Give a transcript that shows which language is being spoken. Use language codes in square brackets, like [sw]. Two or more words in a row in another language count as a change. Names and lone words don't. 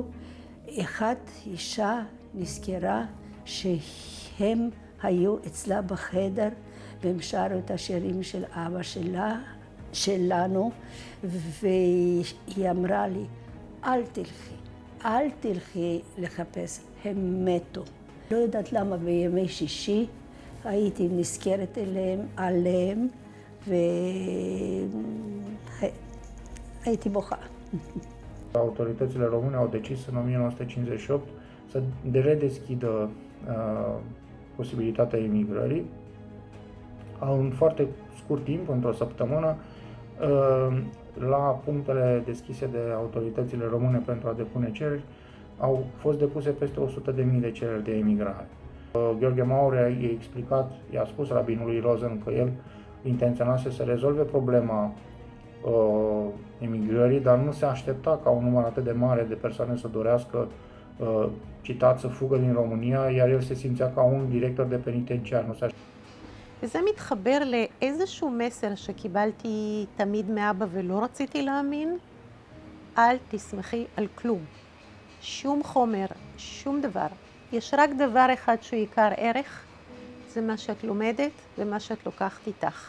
[he] אחת אישה נזכרה שהם היו אצלה בחדר והם שרו את השירים של אבא שלנו, והיא אמרה לי, אל תלכי לחפש, הם מתו. לא יודעת למה בימי שישי הייתי נזכרת עליהם והייתי בוכה. [ro] Autoritățile române au decis în 1958 să redeschidă posibilitatea emigrării. În foarte scurt timp, într-o săptămână, la punctele deschise de autoritățile române pentru a depune cereri, au fost depuse peste 100.000 de cereri de emigrare. Gheorghe Maurea i-a explicat, i-a spus rabinului Rosen că el intenționase să rezolve problema emigrării, dar nu se aștepta ca un număr atât de mare de persoane să dorească, citat, să fugă din România, iar el se simțea ca un director de penitenciar. [he] וזה מתחבר לאיזשהו מסר שקיבלתי תמיד מאבא ולא רציתי להאמין. אל תסמכי על כלום. שום חומר, שום דבר. יש רק דבר אחד שהוא עיקר ערך, זה מה שאת לומדת ומה שאת לוקחת איתך.